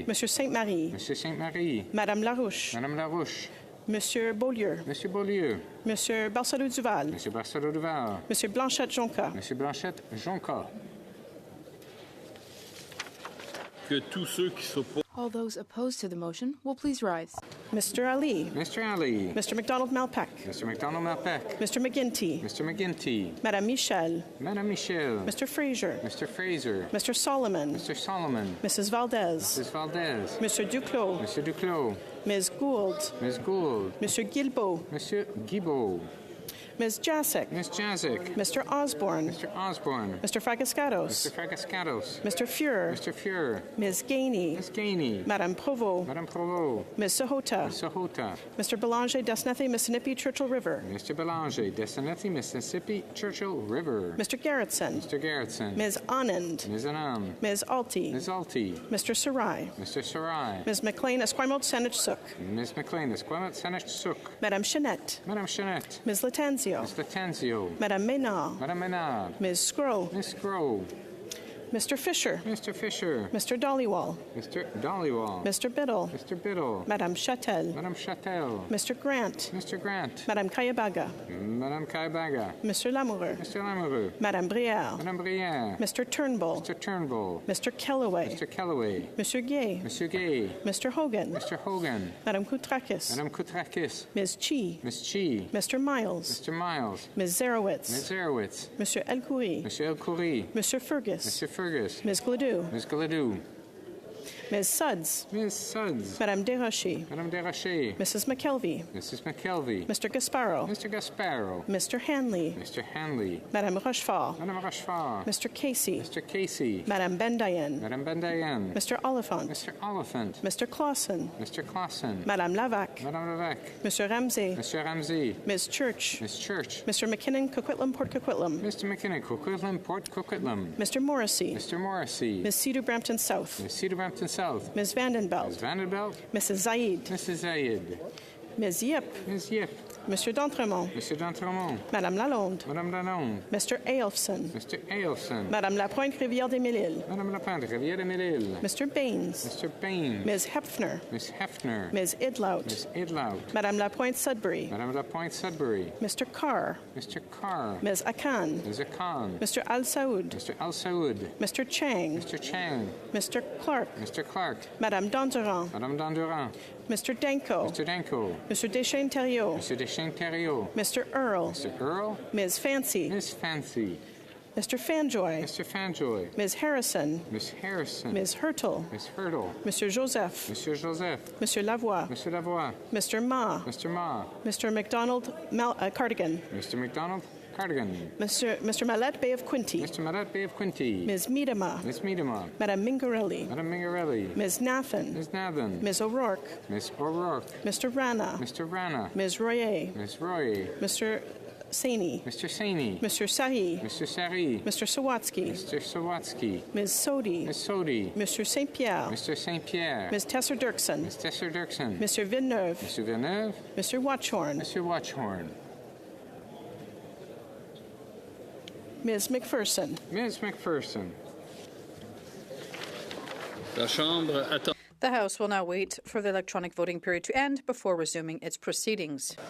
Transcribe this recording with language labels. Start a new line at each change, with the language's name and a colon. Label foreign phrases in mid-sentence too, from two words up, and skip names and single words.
English: Monsieur Sainte-Marie. Monsieur Sainte-Marie. Madame Larouche. Madame Larouche. Monsieur Beaulieu. Monsieur Beaulieu. Monsieur Barcelot-Duval. Monsieur Barcelot-Duval. Monsieur Blanchette-Jonca. Monsieur Blanchette-Jonca.
French: Que tous ceux qui s'opposent.
English: All those opposed to the motion will please rise. Mr. Ali. Mr. Ali. Mr. McDonald Malpeck. Mr. McDonald Malpeck. Mr. McGinty. Mr. McGinty. Madame Michel. Madame Michel. Mr. Fraser. Mr. Fraser. Mr. Solomon. Mr. Solomon. Mrs. Valdez. Mrs. Valdez. Monsieur Duclos. Monsieur Duclos. Ms. Gould. Ms. Gould. Monsieur Guilbeault. Monsieur Guilbeault. Ms. Jasic. Ms. Jasic. Mr. Osborne. Mr. Osborne. Mr. Fragascatos. Mr. Fragascatos. Mr. Fuhrer. Mr. Fuhrer. Ms. Gainey. Ms. Gainey. Madame Provost. Madame Provost. Ms. Sahota. Ms. Sahota. Mr. Belanger, Desnethi, Mississippi, Churchill River. Mr. Belanger, Desnethi, Mississippi, Churchill River. Mr. Garrettson. Mr. Garrettson. Ms. Anand. Ms. Anand. Ms. Alty. Ms. Alty. Mr. Sarai. Mr. Sarai. Ms. McLean, Esquimalt, Saanich Suk. Ms. McLean, Esquimalt, Saanich Suk. Madame Chanette. Madame Chanette. Ms. Latanzio. Ms. Latanzio. Madame Maynard. Madame Maynard. Ms. Scroll. Ms. Scroll. Mr. Fisher. Mr. Fisher. Mr. Dollywall. Mr. Dollywall. Mr. Biddle. Mr. Biddle. Madame Châtel. Madame Châtel. Mr. Grant. Mr. Grant. Madame Kayabaga. Madame Kayabaga. Mr. Lamoureux. Mr. Lamoureux. Madame Brière. Madame Brière. Mr. Turnbull. Mr. Turnbull. Mr. Kellaway. Mr. Kellaway. Monsieur Gay. Monsieur Gay. Mr. Hogan. Mr. Hogan. Madame Koutrakis. Madame Koutrakis. Ms. Chi. Ms. Chi. Mr. Miles. Mr. Miles. Ms. Zarowitz. Ms. Zarowitz. Monsieur Elkoury. Monsieur Elkoury. Monsieur Fergus. Monsieur Fergus. Ms. Gladue. Ms. Gladue. Ms. Suds. Ms. Suds. Madame Desrochers. Madame Desrochers. Mrs. McKelvey. Mrs. McKelvey. Mr. Gasparo. Mr. Gasparo. Mr. Hanley. Mr. Hanley. Madame Rochefort. Madame Rochefort. Mr. Casey. Mr. Casey. Madame Bendayen. Madame Bendayen. Mr. Oliphant. Mr. Oliphant. Mr. Clausen. Mr. Clausen. Madame Lavac. Madame Lavac. Mr. Ramsey. Mr. Ramsey. Ms. Church. Ms. Church. Mr. McKinnon, Coquitlam, Port Coquitlam. Mr. McKinnon, Coquitlam, Port Coquitlam. Mr. Morrissey. Mr. Morrissey. Ms. Cedar Brampton South. Ms. Cedar Brampton South. Ms. Vandenbelt. Ms. Vanderbilt. Mrs. Zaid. Mrs. Zayed. Ms. Yip. Ms. Yip. Mr. D'Entremont. Mr. D'Entremont. Madame Lalonde. Madame Lalonde. Mr. Ailfson. Mr. Ailfson. Madame Lapointe, Rivière des Mille-Îles. Madame Lapointe, Rivière des Mille-Îles. Mr. Baines. Mr. Baines. Ms. Hefner. Miss Hefner. Ms. Idlout. Miss Idlout. Madame Lapointe Sudbury. Madame Lapointe Sudbury. Mr. Carr. Mr. Carr. Ms. Akan. Ms. Akan. Mr. Al Saoud. Mr. Al Saoud. Mr. Chang. Mr. Chang. Mr. Clark. Mr. Clark. Madame Dondurant. Madame Dondurant. Mr. Danko. Mr. Danko. Mr. Deschênes Thériault. Mr. Deschênes Thériault. Mr. Earl. Mr. Earl. Ms. Fancy. Miss Fancy. Mr. Fanjoy. Mr. Fanjoy. Ms. Harrison. Miss Harrison. Ms. Hurtle. Miss Hurdle. Mr. Joseph. Mr. Joseph. Mr. Lavoie. Mr. Lavoie. Mr. Ma. Mr. Ma. Mr. McDonald Cardigan. Mr. McDonald Cardigan. Mr. Mallette Bay of Quinty. Mr. Marat Bay of Quinty. Ms. Miedema. Miss Miedema. Madame Mingarelli. Madame Mingarelli. Ms. Nathan. Miss Nathan. Ms. O'Rourke. Miss O'Rourke. Mr. Rana. Mr. Rana. Ms. Royer. Miss Roy. Mr. Saini. Mr. Saini. Mr. Sari. Mr. Sari. Mr. Sawatsky. Mr. Sawatsky. Ms. Sodi. Miss Sodi. Mr. St. Pierre. Mr. St. Pierre. Ms. Tesser Dirksen. Miss Tesser Dirksen. Mr. Villeneuve. Mr. Villeneuve. Mr. Watchorn. Mr. Watchorn. Ms. McPherson. Ms. McPherson. The House will now wait for the electronic voting period to end before resuming its proceedings.